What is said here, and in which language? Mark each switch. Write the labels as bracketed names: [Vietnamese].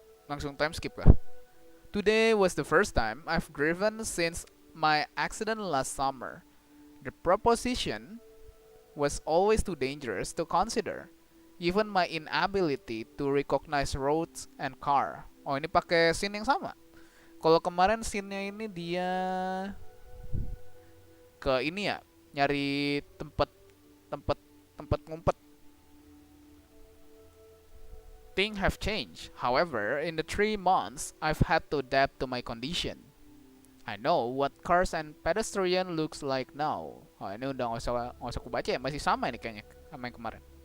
[Indonesian] Langsung time skip kah? [English] Today was the first time I've driven since my accident last summer. The proposition was always too dangerous to consider, given my inability to recognize roads and car. [Indonesian] Oh, ini pakai scene yang sama. Kalau kemarin scene-nya ini dia ke ini ya, nyari tempat ngumpet. [English] Things have changed. However, in the 3 months, I've had to adapt to my condition. I know what cars and pedestrian looks like now. [Indonesian] Oh, ini udah nggak usah kubaca ya, masih sama ini kayaknya sama yang kemarin.